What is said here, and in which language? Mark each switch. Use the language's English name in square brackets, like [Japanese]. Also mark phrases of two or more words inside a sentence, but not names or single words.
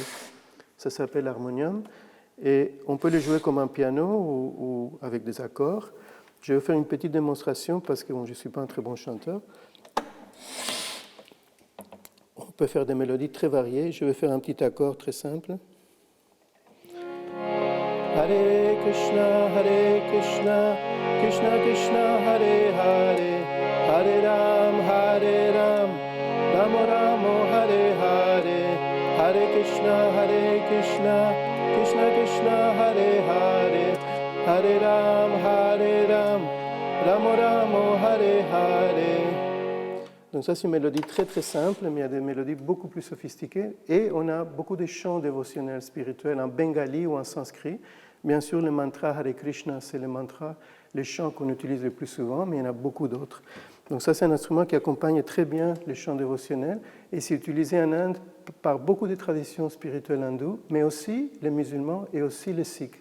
[French] Ça s'appelle l'harmonium. Et on peut le jouer comme un piano ou avec des accords. Je vais faire une petite démonstration parce que je ne suis pas un très bon chanteur. On peut faire des mélodies très variées. Je vais faire un petit accord très simple. [Sanskrit] Hare Krishna, Krishna Krishna, Hare Hare, Hare Ram, Ram Ramo, Hare Hare, Hare Krishna, Krishna Krishna, Hare Hare, Hare Ram, Ram Ramo, Hare Hare. [French] Donc ça c'est une mélodie très très simple, mais il y a des mélodies beaucoup plus sophistiquées et on a beaucoup de chants dévotionnels spirituels en bengali ou en sanskrit. Bien sûr, le mantra Hare Krishna, c'est le mantra, les chants qu'on utilise le plus souvent, mais il y en a beaucoup d'autres. Donc ça, c'est un instrument qui accompagne très bien les chants dévotionnels et c'est utilisé en Inde par beaucoup de traditions spirituelles hindoues, mais aussi les musulmans et aussi les sikhs.